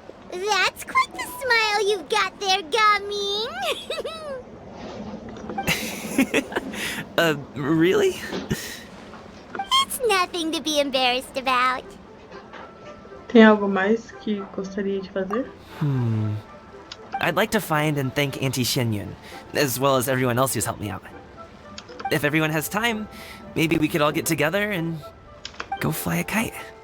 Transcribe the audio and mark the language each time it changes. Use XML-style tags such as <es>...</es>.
<en>That's quite the smile you've got there, Gaming. Really? It's nothing to be embarrassed about.</en> <pt>Tem algo mais que gostaria de fazer?</pt> <en>I'd like to find and thank Auntie Xinyun, as well as everyone else who's helped me out. If everyone has time, maybe we could all get together and go fly a kite.</en>